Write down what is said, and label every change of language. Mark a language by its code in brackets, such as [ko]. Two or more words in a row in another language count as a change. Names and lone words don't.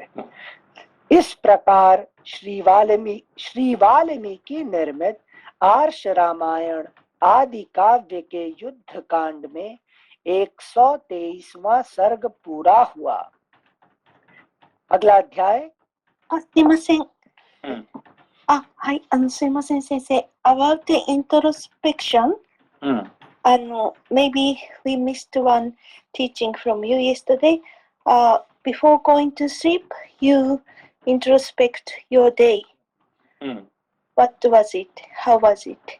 [hi] इस प्रकार श्री वाल्मीकि निर्मित आर्ष रामायण आदि काव्य के युद्ध कांड में 123वां सर्ग पूरा हुआ। अगला अध्याय। [ja] すいません。はい、すいません先生。 [en] About the introspection, maybe we missed one teaching from you yesterday. Before going to sleep, you introspect your day. What was it? How was it?